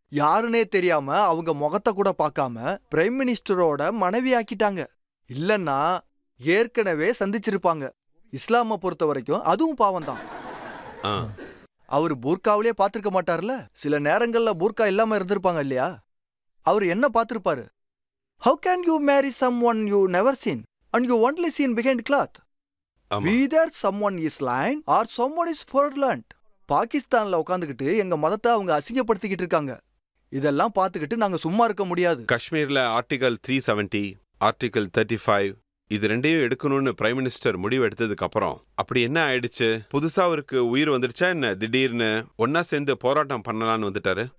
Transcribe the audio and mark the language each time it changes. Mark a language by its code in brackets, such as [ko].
[ta] யாருன்னே தெரியாம அவங்க முகத்தை கூட பார்க்காம பிரைம் மினிஸ்டரோட மனைவி ஆக்கிட்டாங்க. இல்லன்னா ஏற்கனவே சந்திச்சிருப்பாங்க. இஸ்லாமை பொறுத்த வரைக்கும் அதுவும் பாவம் தான். அவர் பூர்காவிலே பார்த்திருக்க மாட்டார்ல. சில நேரங்கள்ல பூர்கா இல்லாம இருந்திருப்பாங்க இல்லையா? அவர் என்ன பார்த்திருப்பாரு? [en] How can you marry someone you never seen and you only seen behind cloth? Either someone is lying or someone is fraudulent. [ta] பாகிஸ்தான்ல உட்காந்துக்கிட்டு எங்க மதத்தை அவங்க அசிங்கப்படுத்திக்கிட்டு இருக்காங்க. இதெல்லாம் பார்த்துக்கிட்டு நாங்க சும்மா இருக்க முடியாது. காஷ்மீர்ல ஆர்டிகல் 370, ஆர்டிகல் 35 இது ரெண்டையும் எடுக்கணும்னு பிரைம் மினிஸ்டர் முடிவு எடுத்ததுக்கு அப்புறம் அப்படி என்ன ஆயிடுச்சு? புதுசா அவருக்கு உயிர் வந்துருச்சா என்ன? திடீர்னு ஒன்னா சேர்ந்து போராட்டம் பண்ணலான்னு வந்துட்டாரு.